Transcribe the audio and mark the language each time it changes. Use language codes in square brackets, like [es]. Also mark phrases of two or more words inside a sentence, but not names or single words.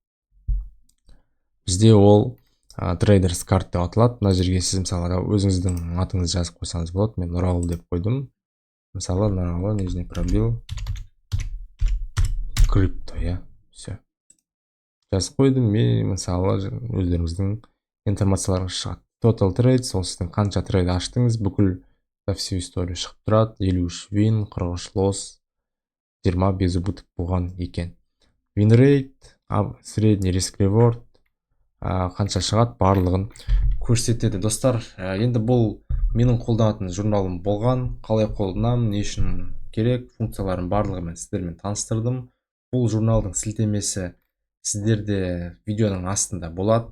[kk] Бізде ол трейдерс карт деп аталады. Мына жерге сіз мысалы өзіңіздің атыңызды жазып қойсаңыз болады. Мен Нұралы деп қойдым. Мысалы Нұралы, [ru] нижний пробел [kk] крипто, иә, все жазып қойдым. Мен мысалы өздеріңіздің информацияларыңыз шығады. [en] Total trade, [kk] сол сіздің қанша трейд аштыңыз, бүкіл [ru] всю история [kk] шығып тұрады. 53 win, 43 loss, 20 [ru] без убыток [kk] болған екен. [en] Win rate, [kk] средний [en] risk reward [kk] қанша шығады, барлығын көрсетеді. Достар, енді бұл менің қолданатын журналым болған. Қалай қолданамын, не үшін керек, функцияларын барлығымен сіздермен таныстырдым. Бұл журналдың сілтемесі сіздерде видеоның астында болады.